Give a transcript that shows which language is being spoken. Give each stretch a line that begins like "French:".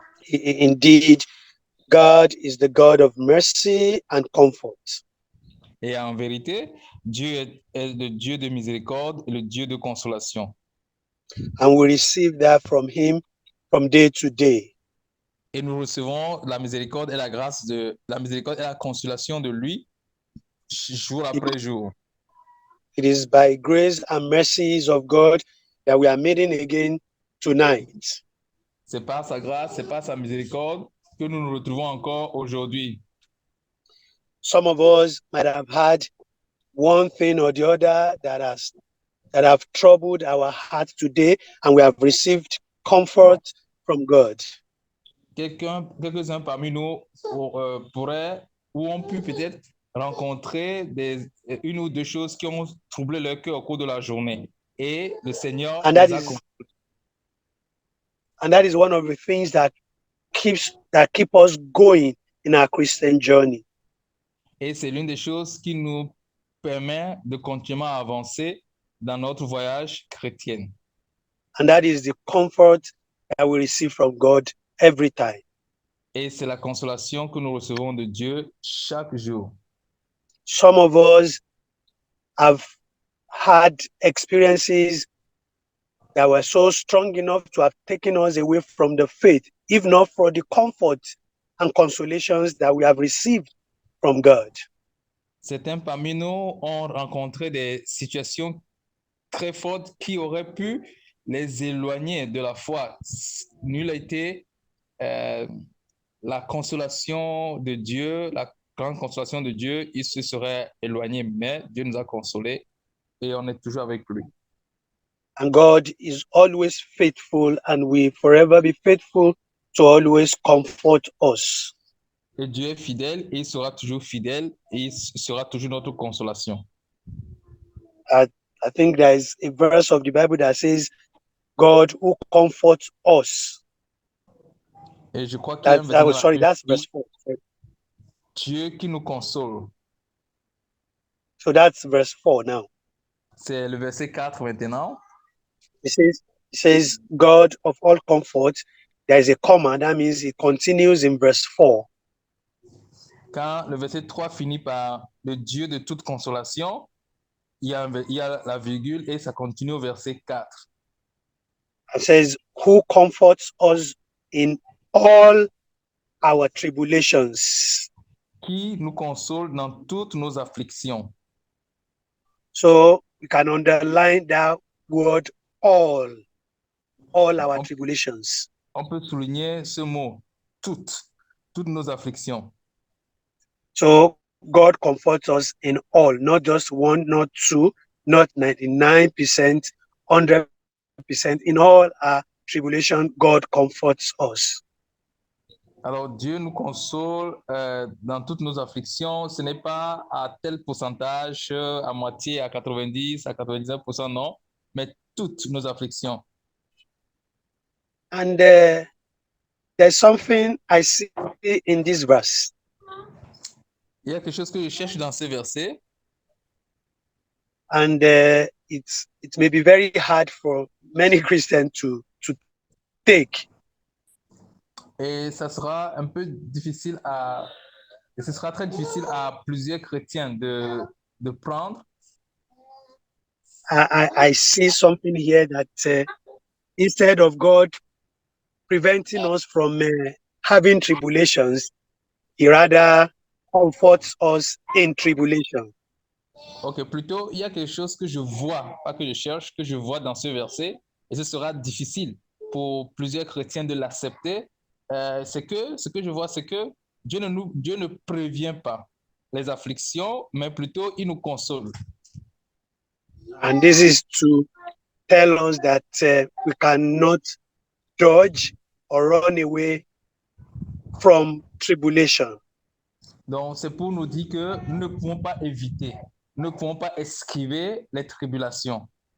English: Indeed, God is the God of mercy and comfort.
French: Et en vérité, Dieu est le Dieu de miséricorde et le Dieu de consolation.
English: And we receive that from him from day to day.
French: Et nous recevons la miséricorde et la grâce la miséricorde et la consolation de lui jour après jour.
English: It is by grace and mercies of God that we are meeting again tonight.
French: C'est par sa grâce, c'est par sa miséricorde que nous nous retrouvons encore aujourd'hui.
English: Some of us might have had one thing or the other that have troubled our heart today, and we have received comfort from God.
French: Quelques-uns parmi nous pourraient ou ont pu peut-être rencontrer une ou deux choses qui ont troublé leur cœur au cours de la journée. Et le Seigneur
English: and that is one of the things that keep us going in our Christian journey.
French: Et c'est l'une des choses qui nous permet de continuer à avancer dans notre voyage chrétien.
English: And that is the comfort that we receive from God every time.
French: Et c'est la consolation que nous recevons de Dieu chaque jour.
English: Some of us have had experiences that were so strong enough to have taken us away from the faith, if not for the comfort and consolations that we have received from God.
French: Certains parmi nous ont rencontré des situations très fortes qui auraient pu les éloigner de la foi. Nul a été la consolation de Dieu, la grande consolation de Dieu, il se serait éloigné, mais Dieu nous a consolés et on est toujours avec lui.
English: And God is always faithful, and will forever be faithful to always comfort us.
French: Et Dieu est fidèle et il sera toujours fidèle et il sera toujours notre consolation.
English: I think there is a verse of the Bible that says, God who comforts us.
French: Et je crois qu'il y a un verset dans la Bible
English: that's
French: qui
English: verse
French: dit,
English: 4.
French: Dieu qui nous console.
English: So that's verse 4 now.
French: C'est le verset 4 maintenant.
English: It says, God of all comfort. There is a comma, that means it continues in verse 4.
French: Quand le verset 3 finit par le Dieu de toute consolation, il y a la virgule et ça continue au verset 4.
English: It says, who comforts us in all our tribulations.
French: Qui nous console dans toutes nos afflictions.
English: So we can underline that word all our tribulations.
French: On peut souligner ce mot, toutes nos afflictions.
English: So God comforts us in all, not just one, not two, not 99%, 100%. In all our tribulation, God comforts us.
French: Alors Dieu nous console dans toutes nos afflictions. Ce n'est pas à tel pourcentage, à moitié, à 90, à 99%, non, mais toutes nos afflictions.
English: And there's something I see in this verse.
French: Il y a quelque chose que je cherche dans ces versets.
English: And it may be very hard for many Christians to take.
French: Et ça sera un peu difficile et ce sera très difficile à plusieurs chrétiens de prendre.
English: I see something here that instead of God preventing us from having tribulations, He rather comforts us in tribulation.
French: Ok, plutôt, il y a quelque chose que je vois, pas que je cherche, que je vois dans ce verset, et ce sera difficile pour plusieurs chrétiens de l'accepter. Ce que je vois, c'est que Dieu ne prévient pas les afflictions, mais plutôt il nous console.
English: And this is to tell us that we cannot dodge or run away from tribulation.
French: Donc, c'est pour nous dire que nous ne pouvons pas éviter, nous ne pouvons pas esquiver les tribulations.